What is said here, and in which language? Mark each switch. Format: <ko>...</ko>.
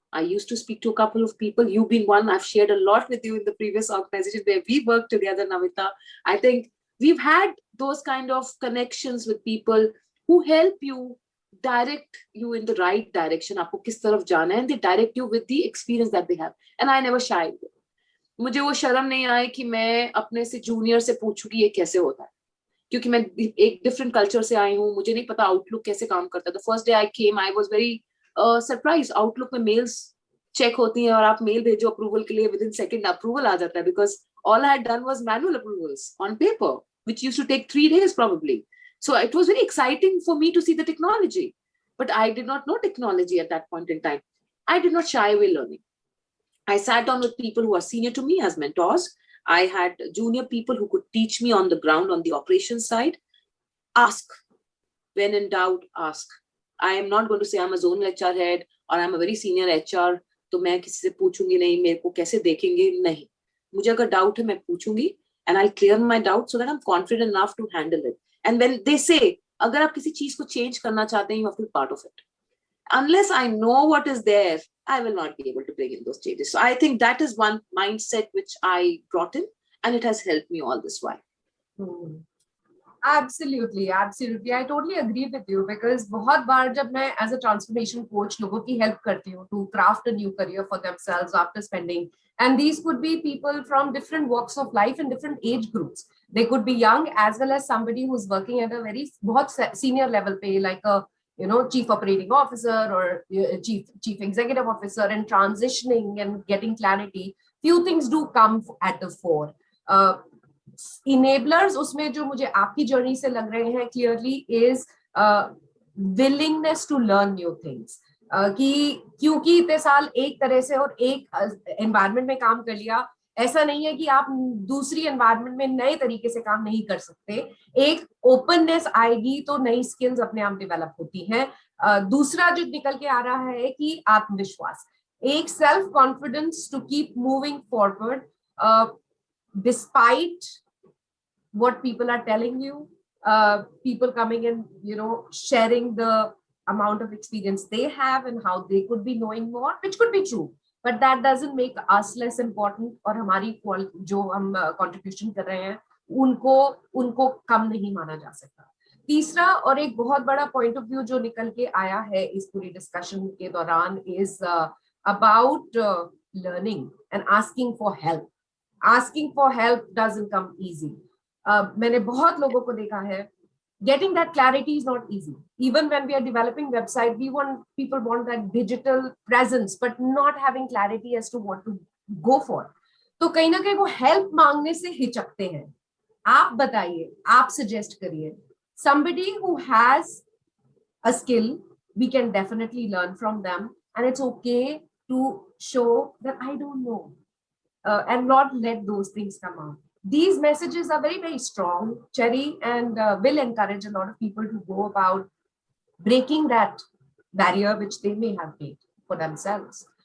<en>I used to speak to a couple of people. You've been one. I've shared a lot with you in the previous organization where we worked together, Namita. I think we've had those kind of connections with people who help you, direct you in the right direction.</en> <hi>Aapko kis taraf jana hai,</hi> <en>and they direct you with the experience that they have. And I never shied.</en> <hi>मुझे वो शर्म नहीं आई कि मैं अपने से junior से पूछूं कि ये कैसे होता है, क्योंकि मैं एक डिफरेंट कल्चर से आई हूँ, मुझे नहीं पता आउटलुक कैसे काम करता है.</hi> <en>The first day I came I was very surprise.</en> <hi>Outlook में मेल्स चेक होती हैं और आप मेल भेजो अप्रूवल के लिए,</hi> <en>within second approval</en> <hi>आ जाता है,</hi> <en>Because all I had done was manual approvals on paper which used to take 3 days probably. So it was very exciting for me to see the technology, but I did not know technology at that point in time. I did not shy away learning. I sat down with people who are senior to me as mentors. I had junior people who could teach me on the ground, on the operations side. Ask. When in doubt, ask. I am not going to say I'm a zonal HR head or I'm a very senior HR.</en> <hi>तो मैं किसी से पूछूंगी नहीं, मेरे को कैसे देखेंगे, नहीं. मुझे अगर डाउट है मैं पूछूंगी,</hi> <en>and I'll clear my doubt so that I'm confident enough to handle it. And when they say,</en> <hi>अगर आप किसी चीज को change करना चाहते हैं,</hi> <en>you have to be part of it. Unless I know what is there, I will not be able to bring in those changes. So I think that is one mindset which I brought in, and it has helped me all this while. Absolutely, absolutely. I totally agree with you because</en> <hi>बहुत बार जब मैं</hi> <en>as a transformation coach</en> <hi>लोगों की help करती हूँ</hi> <en>to craft a new career for themselves after spending, and these could be people from different walks of life and different age groups. They could be young as well as somebody who's working at a very बहुत senior level pay, like a chief operating officer or chief executive officer, and transitioning and getting clarity. Few things do come at the fore.</en> <hi>Enablers उसमें जो मुझे आपकी journey से लग रहे हैं</hi> <en>clearly is willingness to learn new things.</en> <hi>कि क्योंकि इतने साल एक तरह से और एक environment में काम कर लिया, ऐसा नहीं है कि आप दूसरी environment में नए तरीके से काम नहीं कर सकते. एक openness आएगी तो नई skills अपने आप develop होती हैं. दूसरा जो निकल के आ रहा है कि आत्मविश्वास,</hi> <en>एक self confidence to keep moving forward despite what people are telling you, people coming and sharing the amount of experience they have and how they could be knowing more, which could be true, but that doesn't make us less important.</en> <hi>और हमारी जो हम contribution कर रहे हैं उनको कम नहीं माना जा सकता. तीसरा और एक बहुत बड़ा point of view जो निकल के आया है इस पूरी discussion के दौरान</hi> <en>is about learning and asking for help. Asking for help doesn't come easy.</en> <hi>मैंने बहुत लोगों को देखा है,</hi> <en>getting that clarity is not easy. Even when we are developing website, people want that digital presence, but not having clarity as to what to go for.</en> <hi>तो कहीं ना कहीं वो help मांगने से हिचकते हैं. आप बताइए, आप suggest करिए.</hi> <en>Somebody who has a skill, we can definitely learn from them, and it's okay to show that I don't know, and not let those things come out. These messages are very, very strong, Cherry, and will encourage a lot of people to go about breaking that barrier which they may have made for themselves.</en>